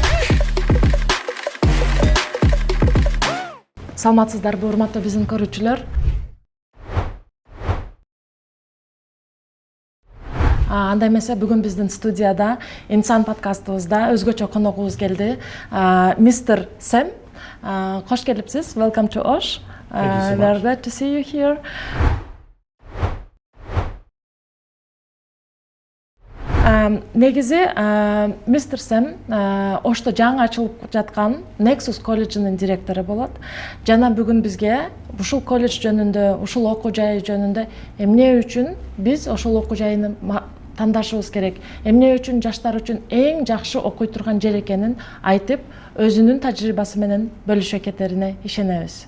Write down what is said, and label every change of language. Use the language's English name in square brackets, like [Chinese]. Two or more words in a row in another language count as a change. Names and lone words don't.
[Kyrgyz] Саламатсыздарбы, урматтуу биздин көрүүчүлөр? Андай эмесе бүгүн биздин студияда инсан подкастыбызда өзгөчө коногубуз келди. Mr. Sam, кош келипсиз. [English] Welcome to Osh. We're glad to see you here. [Kyrgyz] Негизи Mr. Sam Ошто жаңы ачылып жаткан Nexus колледжинин директору болот. Жана бүгүн бизге ушул колледж жөнүндө, ушул окуу жай жөнүндө эмне үчүн биз ошол окуу жайын тандашыбыз керек, эмне үчүн жаштар үчүн эң жакшы окуй турган жер экенин айтып, өзүнүн тажрыйбасы менен бөлүшө кетерине ишенебиз.